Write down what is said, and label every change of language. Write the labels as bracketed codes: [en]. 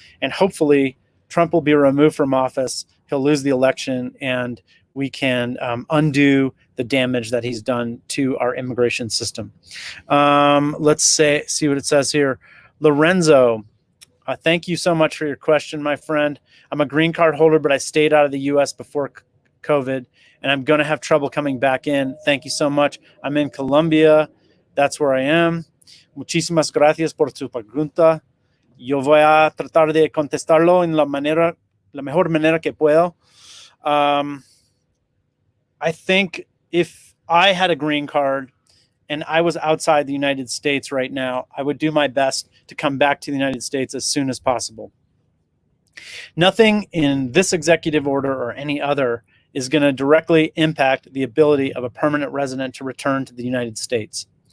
[en] And hopefully Trump will be removed from office. He'll lose the election, and we can undo the damage that he's done to our immigration system. Let's see what it says here. Lorenzo, thank you so much for your question, my friend. I'm a green card holder, but I stayed out of the U.S. before COVID, and I'm going to have trouble coming back in. Thank you so much. I'm in Colombia. That's where I am. [es] Muchísimas gracias por su pregunta. Yo voy a tratar de contestarlo en la mejor manera que puedo. [en] I think if I had a green card and I was outside the United States right now, I would do my best to come back to the United States as soon as possible. Nothing in this executive order or any other is going to directly impact the ability of a permanent resident to return to the United States.